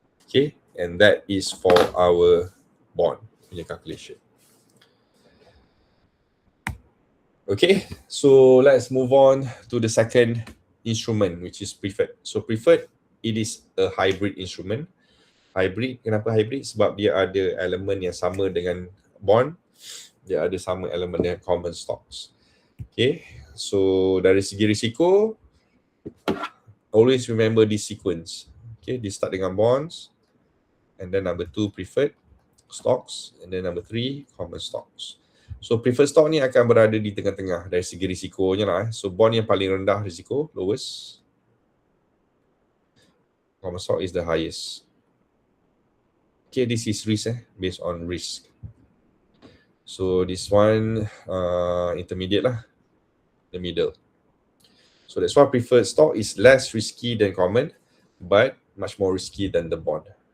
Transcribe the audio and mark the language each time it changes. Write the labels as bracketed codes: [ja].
[en] Okay, and that is for our bond punya calculation. Okay, so let's move on to the second instrument, which is preferred. So preferred, it is a hybrid instrument. Hybrid, [ms] kenapa [en] hybrid? [ms] Sebab dia ada elemen yang sama dengan bond, dia ada sama elemen dengan common stocks. [en] Okay, so [ms] dari segi risiko, [en] always remember this sequence. Okay, [ms] dia start dengan [en] bonds, and then number 2 preferred stocks, and then number 3 common stocks. [ms] So preferred stock ni akan berada di tengah-tengah dari segi risikonya lah. So bond yang paling rendah risiko, lowest. [en] Common stock is the highest. Okay, this is risk based on risk. So this one intermediate lah, the middle. So that's why preferred stock is less risky than common, but much more risky than the bond.